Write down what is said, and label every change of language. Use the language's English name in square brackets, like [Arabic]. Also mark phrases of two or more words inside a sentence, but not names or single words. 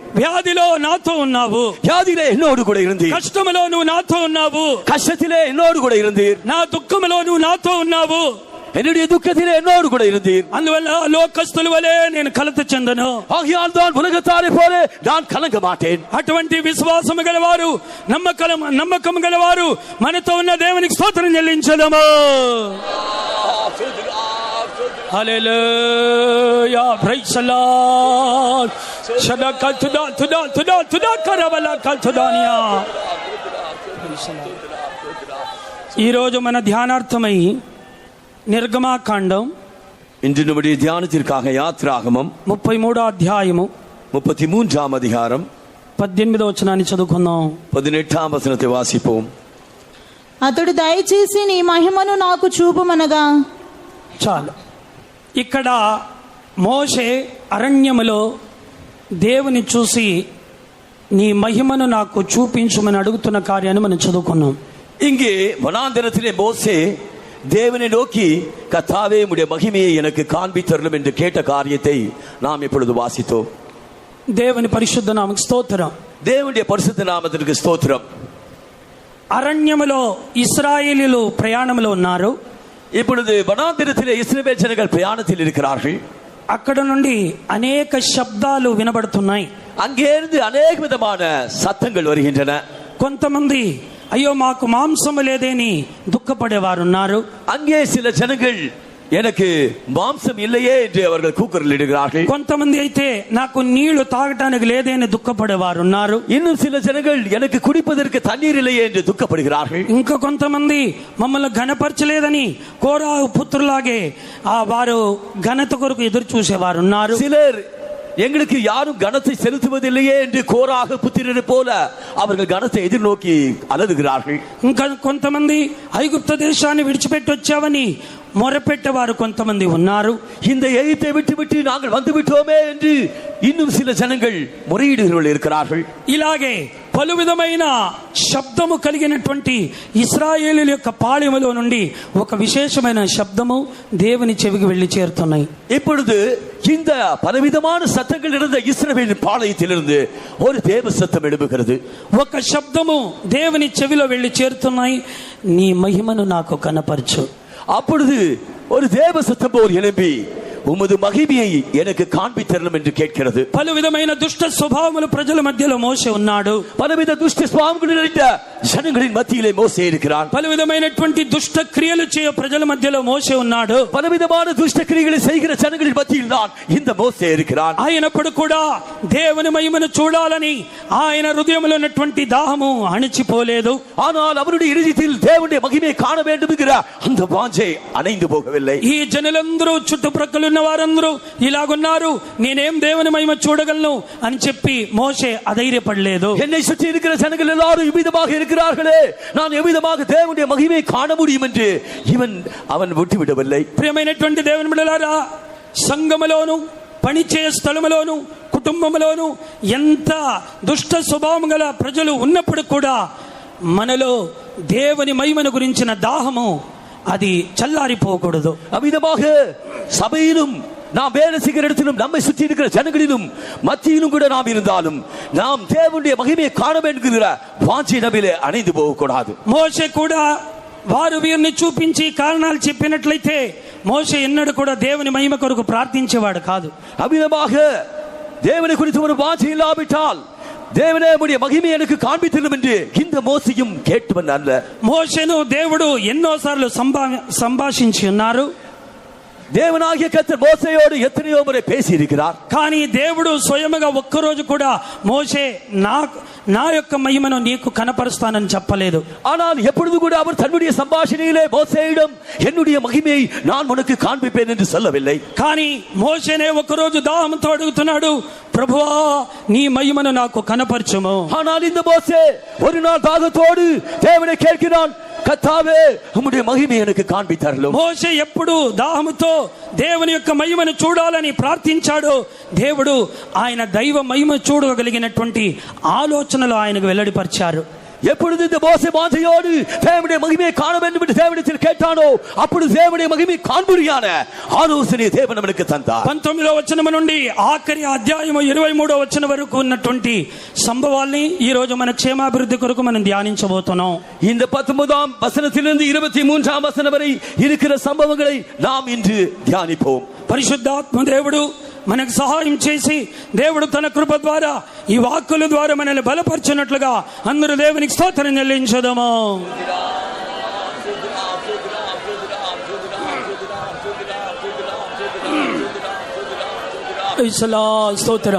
[Telugu] వ్యాధిలో నాతో ఉన్నావు, [Tamil] வியாதியிலே என்னோடு கூட இருந்தீர். [Telugu] కష్టములో నువ్వు నాతో ఉన్నావు, [Tamil] கஷ்டத்திலே என்னோடு கூட இருந்தீர். [Telugu] నా దుఃఖములో నువ్వు నాతో ఉన్నావు, [Tamil] என்னுடைய துக்கத்திலே என்னோடு கூட இருந்தீர். [Telugu] అందువల్ల లోకస్తుల వలె నేను కలత చెందను. [Tamil] ஆகையால் தான் உலகத்தாரை போல நான் கலங்க மாட்டேன். [Telugu] అటువంటి విశ్వాసము గలవారు, నమ్మకం గలవారు మనతో ఉన్న దేవునికి స్తోత్రం చెల్లించదము. [English] Hallelujah, praise the Lord. తుదా కరబల కల్తుదానియా. [Telugu] ఈ రోజు మన ధ్యానార్థమై నిర్గమాకాండం, [Tamil] இன்று நம்முடைய தியானத்திற்காக யாத்ராகமம் [Telugu] 33వ అధ్యాయము [Tamil] 33ஆம் அதிகாரம் [Telugu] 18వ వచనాన్ని చదువుకుందాం. [Tamil] 18ஆம் வசனத்தை வாசிப்போம். [Telugu] అతడు దయచేసి నీ మహిమను నాకు చూపుమనగా. చాలు. ఇక్కడ మోషే అరణ్యములో దేవుని చూసి నీ మహిమను నాకు చూపించుమని అడుగుతున్న కార్యాన్ని మనం చదువుకున్నాం. [Tamil] இங்கே வனாந்தரத்திலே மோசே தேவனை நோக்கி கர்த்தாவே உம்முடைய மகிமையை எனக்கு காண்பித்தருளும் என்று கேட்ட காரியத்தை நாம் இப்பொழுது வாசித்தோம். [Telugu] దేవుని పరిశుద్ధ నామముకు స్తోత్రం. [Tamil] தேவனுடைய பரிசுத்த நாமத்திற்கு ஸ்தோத்திரம். [Telugu] అరణ్యములో ఇశ్రాయేలీయులు ప్రయాణంలో ఉన్నారు. [Tamil] இப்பொழுது வனாந்தரத்திலே இஸ்ரவேல் ஜனங்கள் பிரயாணத்தில் இருக்கிறார்கள். [Telugu] అక్కడ నుండి అనేక శబ్దాలు వినబడుతున్నాయి. [Tamil] அங்கேருந்து அநேக விதமான சத்தங்கள் வருகின்றன. [Telugu] కొంతమంది అయ్యో మాకు మాంసము లేదేని దుఃఖపడేవారు ఉన్నారు. [Tamil] அங்கே சில ஜனங்கள் எனக்கு மாம்சம் இல்லையே என்று அவர்கள் கூக்குரலிடுகிறார்கள். [Telugu] కొంతమంది అయితే నాకు నీళ్లు తాగటానికి లేదేని దుఃఖపడేవారు ఉన్నారు. [Tamil] இன்னும் சில ஜனங்கள் எனக்கு குடிப்பதற்கு தண்ணீர் இல்லையே என்று துக்கப்படுகிறார்கள். [Telugu] ఇంకా కొంతమంది మమ్మల్ని ఘనపరచలేదని కోరాహు పుత్రులాగే వారు ఘనత కొరకు ఎదురు చూసేవారు ఉన్నారు. [Tamil] சிலர் எங்களுக்கு யாரும் கனத்தை செலுத்துவதில்லையே என்று கோராக புத்திரரை போல அவர்கள் கனத்தை எதிர்நோக்கி அலறுகிறார்கள். [Telugu] ఇంకా కొంతమంది ఐగుప్తు దేశాన్ని విడిచిపెట్టి వచ్చావని మొరపెట్టేవారు కొంతమంది ఉన్నారు. [Tamil] இந்த எகிப்தை விட்டு நாங்கள் வந்து விட்டோமே என்று இன்னும் சில ஜனங்கள் முறையீடுகள் இருக்கிறார்கள். [Telugu] ఇలాగే పలు విధమైన శబ్దము కలిగినటువంటి ఇశ్రాయేలీయుల యొక్క పాళెములో నుండి ఒక విశేషమైన శబ్దము దేవుని చెవికి వెళ్లి చేరుతున్నాయి. [Tamil] இப்பொழுது இந்த பலவிதமான சத்தங்கள் இருந்த இஸ்ரவேலின் பாளையத்திலிருந்து ஒரு தேவ சத்தம் எழுப்புகிறது. [Telugu] ఒక శబ్దము దేవుని చెవిలో వెళ్లి చేరుతున్నాయి, నీ మహిమను నాకు కనపరచు. [Tamil] அப்பொழுது ஒரு தேவ சத்தம் போல் எழுப்பி உமது மகிமையை எனக்கு காண்பித்தரணும் என்று கேட்கிறது. [Telugu] పలు విధమైన దుష్ట స్వభావములు ప్రజల మధ్యలో మోషే ఉన్నాడు. [Tamil] பலவித துஷ்ட சுபாவங்கள் நிறைந்த ஜனங்களின் மத்தியிலே மோசே இருக்கிறான். [Telugu] పలు విధమైనటువంటి దుష్ట క్రియలు చేయ ప్రజల మధ్యలో మోషే ఉన్నాడు. [Tamil] பலவிதமான துஷ்ட கிரியைகளை செய்கிற ஜனங்களின் மத்தியில் தான் இந்த மோசே இருக்கிறான். [Telugu] అయినప్పుడు కూడా దేవుని మహిమను చూడాలని ఆయన హృదయంలో ఉన్నటువంటి దాహము అణిచిపోలేదు. [Tamil] ஆனால் அவருடைய இதயத்தில் தேவனுடைய மகிமையை காண வேண்டும் என்கிற அந்த வாஞ்சை அணைந்து போகவில்லை. [Telugu] ఈ జనులందరూ చుట్టుప్రక్కల ఉన్న వారందరూ ఇలాగున్నారు, నేనేం దేవుని మహిమ చూడగలను అని చెప్పి మోషే అధైర్యపడలేదు. [Tamil] என்னை சுற்றி இருக்கிற ஜனங்கள் எல்லாரும் இவ்விதமாக இருக்கிறார்களே, நான் எவ்விதமாக தேவனுடைய மகிமையை காண முடியும் என்று அவன் விட்டுவிடவில்லை. [Telugu] ప్రియమైనటువంటి దేవుని బిడ్డలారా, సంఘములోను పనిచే స్థలములోను కుటుంబంలోను ఎంత దుష్ట స్వభావం గల ప్రజలు ఉన్నప్పుడు కూడా మనలో దేవుని మహిమను గురించిన దాహము అది చల్లారిపోకూడదు. [Tamil] அவ்விதமாக சபையிலும் நாம் வேலை செய்கிற இடத்திலும் நம்மை சுற்றி இருக்கிற ஜனங்களிலும் மத்தியிலும் கூட நாம் இருந்தாலும் நாம் தேவனுடைய மகிமையை காண வேண்டும் என்கிற வாஞ்சை நம்மிலே அணைந்து போகக்கூடாது. [Telugu] మోషే కూడా వారు వీరిని చూపించి కారణాలు చెప్పినట్లయితే మోషే ఎన్నడూ కూడా దేవుని మహిమ కొరకు ప్రార్థించేవాడు కాదు. [Tamil] அவ்விதமாக தேவனை குறித்து ஒரு வாஞ்சை இல்லாவிட்டால் தேவனே உம்முடைய மகிமை எனக்கு காண்பித்தலும் என்று இந்த மோசேயும் கேட்டவன் அல்ல. [Telugu] మోషేను దేవుడు ఎన్నోసార్లు సంభాషించి ఉన్నారు. [Tamil] தேவனாகிய கர்த்தர் மோசேயோடு எத்தனையோ முறை பேசி இருக்கிறார். [Telugu] కానీ దేవుడు స్వయముగా ఒక్కరోజు కూడా మోషే నా యొక్క మహిమను నీకు కనపరుస్తానని చెప్పలేదు. [Tamil] ஆனால் எப்பொழுது கூட அவர் தன்னுடைய సంభాషణையிலே மோசேயிடம் என்னுடைய மகிமையை நான் உனக்கு காண்பிப்பேன் என்று சொல்லவில்லை. [Telugu] కానీ మోషేనే ఒకరోజు దాహంతో అడుగుతున్నాడు, ప్రభువా నీ మహిమను నాకు కనపరచుము. [Tamil] ஆனால் இந்த மோசே ஒரு நாள் தாகத்தோடு தேவனை கேட்கிறான், கர்த்தாவே உம்முடைய மகிமை எனக்கு காண்பித்தருளும். [Telugu] మోషే ఎప్పుడు దాహముతో దేవుని యొక్క మహిమను చూడాలని ప్రార్థించాడో దేవుడు ఆయన దైవ మహిమ చూడగలిగినటువంటి ఆలోచనలు ఆయనకు వెల్లడిపరిచారు. [Tamil] எப்பொழுது இந்த மோசே வாஞ்சையோடு தேவனுடைய மகிமையை காண வேண்டும் என்று தேவனிடத்தில் கேட்டானோ அப்பொழுது தேவனுடைய மகிமை காண்புரியான ஆலோசனை தேவன் நமக்கு தந்தார். [Telugu] 19వ వచనం నుండి ఆఖరి అధ్యాయము 23వ వచనం వరకు ఉన్నటువంటి సంభవాల్ని ఈ రోజు మన క్షేమాభివృద్ధి కొరకు మనం ధ్యానించబోతున్నాం. [Tamil] இந்த 19ஆம் வசனத்திலிருந்து 23ஆம் வசனம் வரை இருக்கிற சம்பவங்களை நாம் இன்று தியானிப்போம். [Telugu] పరిశుద్ధాత్మ దేవుడు మనకు సహాయం చేసి దేవుడు తన కృప ద్వారా ఈ వాక్కుల ద్వారా మనల్ని బలపరచున్నట్లుగా అందరూ దేవునికి స్తోత్రం చెల్లించుదాము. స్తోత్రం.